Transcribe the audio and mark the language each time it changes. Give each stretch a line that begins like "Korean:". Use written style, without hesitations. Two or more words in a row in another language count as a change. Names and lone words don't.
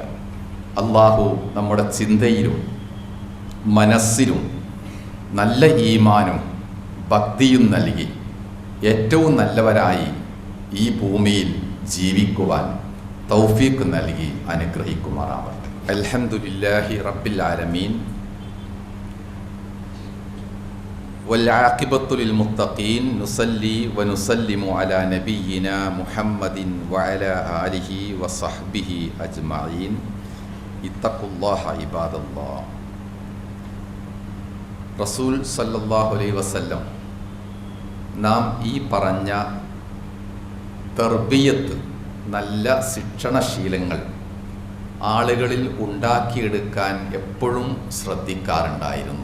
Malayalam: അള്ളാഹു നമ്മുടെ ചിന്തയിലും മനസ്സിലും നല്ല ഈമാനും ഭക്തിയും നൽകി ഏറ്റവും നല്ലവരായി ഈ ഭൂമിയിൽ ജീവിക്കുവാൻ തൗഫീഖ് നൽകി അനുഗ്രഹിക്കുമാറാവട്ടെ.
Arabic: الحمد لله رب العالمين والعاقبة للمتقين نصلي ونسلم على نبينا محمد وعلى آله وصحبه أجمعين اتقوا الله عباد الله. رسول صلى الله عليه وسلم
Malayalam: നാം ഈ പറഞ്ഞ തർബിയത്ത്, നല്ല ശിക്ഷണശീലങ്ങൾ ആളുകളിൽ ഉണ്ടാക്കിയെടുക്കാൻ എപ്പോഴും ശ്രദ്ധിക്കാറുണ്ടായിരുന്നു.